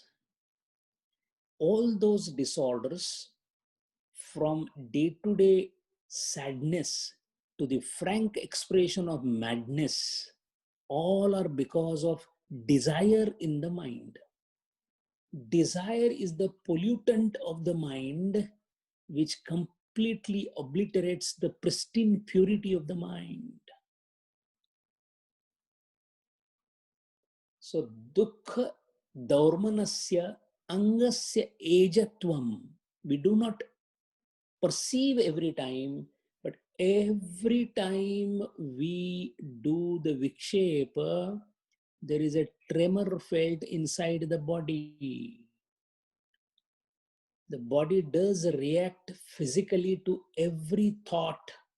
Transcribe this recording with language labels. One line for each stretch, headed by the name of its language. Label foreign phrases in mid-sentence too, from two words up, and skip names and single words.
English: All those disorders, from day-to-day sadness to the frank expression of madness, all are because of desire in the mind. Desire is the pollutant of the mind which completely obliterates the pristine purity of the mind. So,
Sanskrit: dukkha daurmanasya angasya ejatvam.
English: We do not perceive every time, but every time we do the vikshepa, there is a tremor felt inside the body. The body does react physically to every thought.